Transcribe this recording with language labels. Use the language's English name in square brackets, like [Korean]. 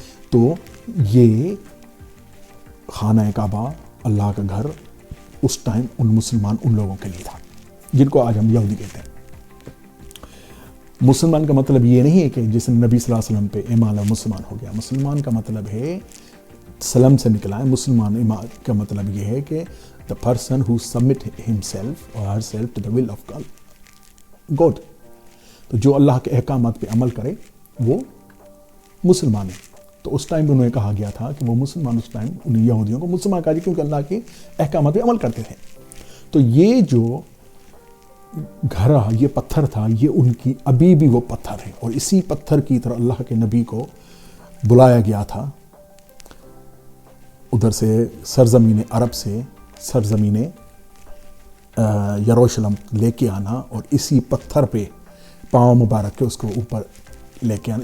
[Urdu] تو یہ خانہ کعبہ، اللہ کا گھر، اس ٹائم ان لوگوں کے لیے تھا جن کو آج ہم یہودی کہتے ہیں. مسلمان کا مطلب یہ نہیں ہے کہ جس نے نبی صلی اللہ علیہ وسلم پہ ایمان لایا مسلمان ہو گیا. مسلمان کا مطلب ہے سلم سے نکلا ہے. مسلمان کا مطلب یہ ہے کہ [English] the person who submit himself or herself to the will of God. [Urdu] تو جو اللہ کے احکامات پہ عمل کرے وہ مسلمان ہے. تو اس ٹائم انہوں نے کہا گیا تھا کہ وہ مسلمان، اس ٹائم انہیں یہودیوں کو مسلمان کہا گیا کیونکہ اللہ کے احکامات پہ عمل کرتے تھے. تو یہ جو گھر، یہ پتھر تھا، یہ ان کی ابھی بھی وہ پتھر ہے، اور اسی پتھر کی طرح اللہ کے نبی کو بلایا گیا تھا ادھر سے سرزمین عرب سے سرزمین یروشلم لے کے آنا، اور اسی پتھر پہ پاؤں مبارک کے اس کو اوپر لے کے آنا.